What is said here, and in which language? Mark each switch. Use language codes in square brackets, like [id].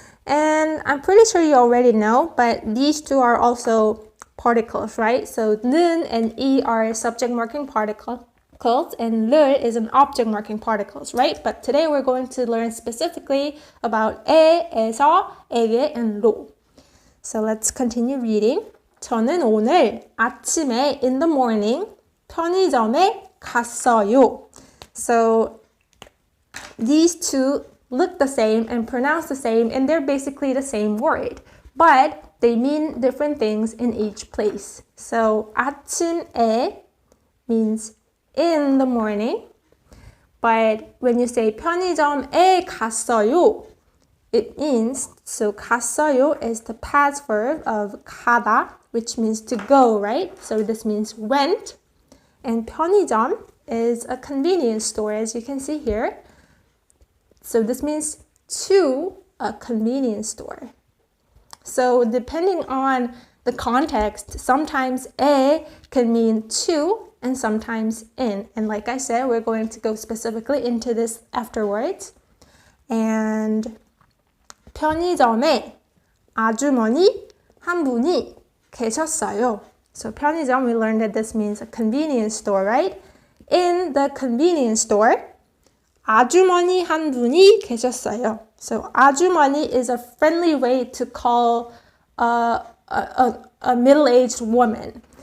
[en] And I'm pretty sure you already know, but these two are also particles, right? So 는 and 이 are subject marking particles and 를 is an object marking particles, right? But today we're going to learn specifically about 에, 에서, 에게, and 로. So let's continue reading. [ko] 저는 오늘 아침에 [en] in the morning [ko] 편의점에 갔어요. [en] So these two look the same and pronounce the same, and they're basically the same word, but they mean different things in each place. So 아침에 means in the morning, but when you say [ko] 편의점에 갔어요, [en] it means, so 갔어요 is the past verb of 가다, which means to go, right? So this means went, and 편의점 is a convenience store, as you can see here. So this means to a convenience store. So depending on the context, sometimes 에 can mean to and sometimes in. And like I said, we're going to go specifically into this afterwards. [ko] And 편의점에 아주머니 한 분이 계셨어요. [en] So 편의점, we learned that this means a convenience store, right? In the convenience store, [ko] 아주머니 한 분이 계셨어요. [en] So 아주머니 is a friendly way to call a middle-aged woman.